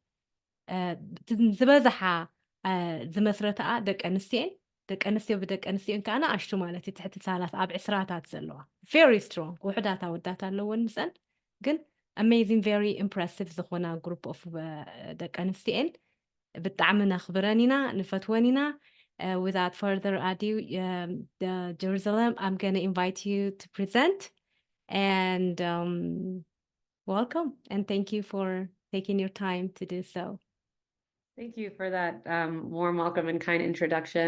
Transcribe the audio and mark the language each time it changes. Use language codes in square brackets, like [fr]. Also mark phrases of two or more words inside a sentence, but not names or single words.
[ti] ዝበዝሓ ዝመስረትኣ ደቂ ኣንስትዮ ብደቂ ኣንስትዮን ከዓ ንኣሽቱ ማለት እዩ ትሕቲ ሳላት ኣብ 20ታት [en] ዘለዋ very strong [ti] ውሕዳት ኣወዳት ኣለወን ምስአን ግን [en] amazing very impressive ዝኾና group of [ti] ደቂ ኣንስትዮን ብጣዕሚ ነኽብረን ኢና ንፈትወን ኢና [en] without further ado the Jerusalem I'm going to invite you to present and welcome and thank you for taking your time to do so. Thank you for that warm welcome and kind introduction.